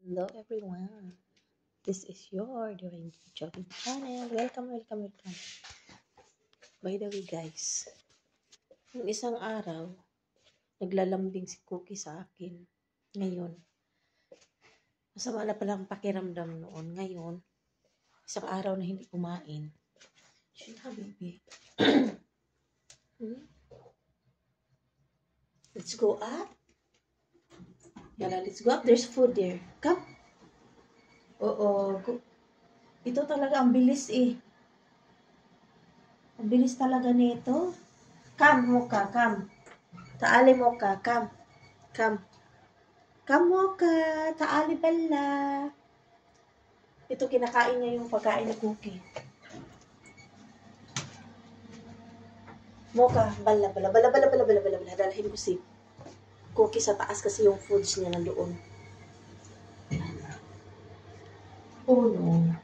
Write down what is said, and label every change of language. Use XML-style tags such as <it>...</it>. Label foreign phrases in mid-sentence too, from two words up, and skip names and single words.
<en>Hello everyone. This is your During Jogging channel. Welcome. By the way guys,</en> <tl>yung isang araw, naglalambing si Cookie sa akin. Ngayon, masama na palang pakiramdam noon. Ngayon, isang araw na hindi kumain.</tl> <en>Shit, habibi. Let's go up. Yala, let's go up. There's food there. Come.</en> <tl>Oo. Ito talaga ang bilis eh. Ang bilis talaga nito.</tl> <en>Come, Mocha, come. Taali Mocha, come. Come. Come, Mocha.</en> <ar>Taali Bella.</ar> <tl>Ito, kinakain niya yung pagkain ni Cookie.</tl> <en>Mocha, bala.</en> <tl>Dalahin ko si Cookie sa taas kasi yung foods niya nandoon.</tl> <en>Oh no.</en>